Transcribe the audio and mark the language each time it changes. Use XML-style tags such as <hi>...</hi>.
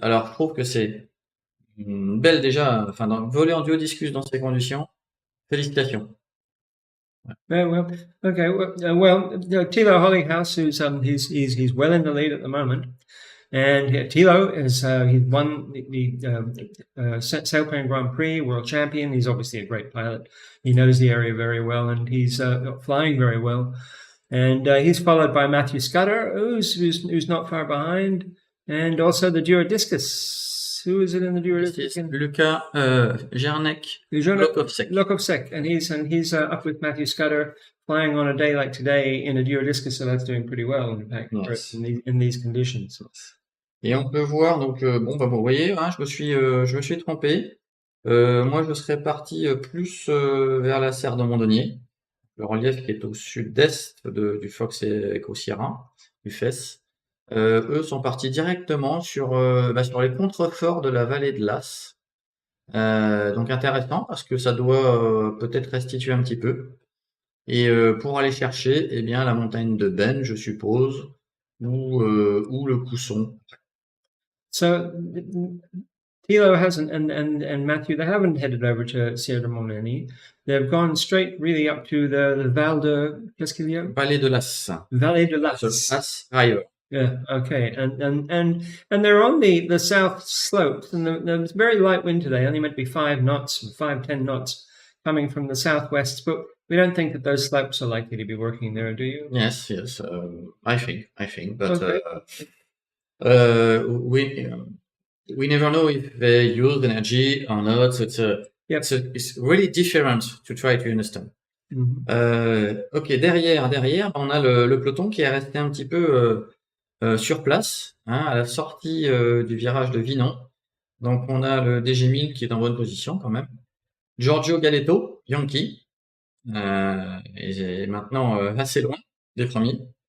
<fr>Alors je trouve que c'est belle déjà, voler en duo discus dans ces conditions. Félicitations.</fr> <en>Well, okay. Thilo Hollinghouse, he's well in the lead at the moment. And Thilo he's won the Sailplane Grand Prix, world champion. He's obviously a great pilot. He knows the area very well, and he's flying very well. And he's followed by Matthew Scudder, who's not far behind, and also the Dura Discus. Who is it in the Dura Discus? Luca Jarnek Lokovsek, and he's up with Matthew Scudder, flying on a day like today in a Dura Discus, so that's doing pretty well, in fact, yes. in these conditions.</en> <fr>Et on peut voir donc bon bah vous voyez, hein, je me suis trompé. Moi je serais parti plus vers la serre de Mondonier, le relief qui est au sud-est du Fox et Sierra, du Fès. Eux sont partis directement sur les contreforts de la vallée de l'As. Donc intéressant parce que ça doit peut-être restituer un petit peu. Et pour aller chercher, eh bien la montagne de Ben, je suppose, ou le Cousson.</fr> <en>So Thilo hasn't, and Matthew, they haven't headed over to Sierra de Moneni. They've gone straight really up to the Val de,</en> <fr>qu'est-ce qu'il y a? Vallée de l'As. Vallée de</fr> <en>The</en> <fr>l'As.</fr> <en>As River. Yeah. Okay. And they're on the south slopes, and there's very light wind today. Only meant to be 5 knots, 5-10 knots, coming from the southwest. But we don't think that those slopes are likely to be working there, do you? Yes, yes. I think, but Okay. uh, we we never know if they use energy or not. So Yep. it's really different to try to understand. Mhm.</en> <fr>Ok, derrière, on a le peloton qui est resté un petit peu sur place, hein, à la sortie du virage de Vinon. Donc on a le DG1000 qui est en bonne position quand même. Giorgio Galleto, Yankee, est maintenant assez loin des premiers.</fr>